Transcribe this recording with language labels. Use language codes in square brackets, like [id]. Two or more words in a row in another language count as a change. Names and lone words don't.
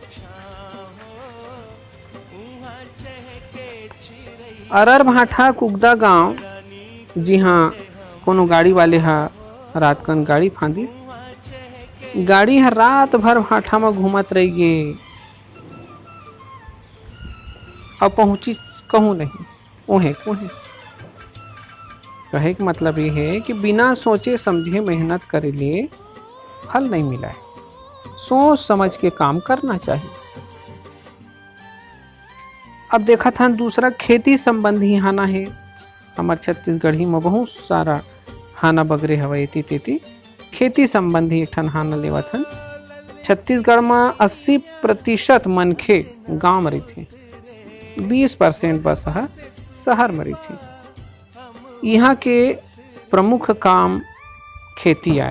[hne] अरर भाठा कुगदा गांव, जी हाँ कोनो गाड़ी वाले हा रात कन गाड़ी फांदिस, गाड़ी हा रात भर भाठा में घूमत रही गे, अब पहुंची कहूँ नहीं, उन्हें कहे के मतलब ये है कि बिना सोचे समझे मेहनत करे लिए फल नहीं मिला है। सोच समझ के काम करना चाहिए। अब देखा था दूसरा खेती संबंधी हाना है। हमारे छत्तीसगढ़ी में बहुत सारा हाना बगरे हवे एती तेती। खेती संबंधी एक ठन हाना लेवत हन। छत्तीसगढ़ में 80% मनखे गांव में रहते, 20% बस शहर में रहते। यहाँ के प्रमुख काम खेती आए।